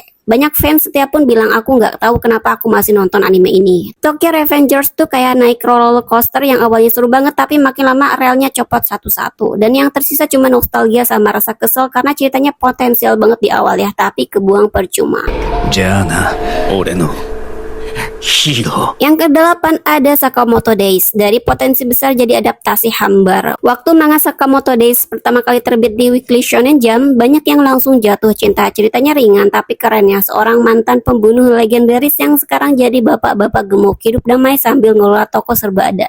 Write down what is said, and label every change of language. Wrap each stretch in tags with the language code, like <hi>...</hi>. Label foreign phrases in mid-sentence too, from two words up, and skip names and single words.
<id>Banyak fans setia pun bilang aku nggak tahu kenapa aku masih nonton anime ini. Tokyo Revengers tuh kayak naik</id> <en>roller coaster</en> <id>yang awalnya seru banget tapi makin lama relnya copot satu-satu. Dan yang tersisa cuma nostalgia sama rasa kesel karena ceritanya potensial banget di awal ya, tapi kebuang percuma.</id> <ja>じゃあな、俺のヒーロー。</ja> <id>Yang kedelapan ada Sakamoto Days. Dari potensi besar jadi adaptasi hambar. Waktu manga Sakamoto Days pertama kali terbit di Weekly Shonen Jump, banyak yang langsung jatuh cinta. Ceritanya ringan tapi keren ya. Seorang mantan pembunuh legendaris yang sekarang jadi bapak-bapak gemuk, hidup damai sambil ngelola toko serba ada.</id>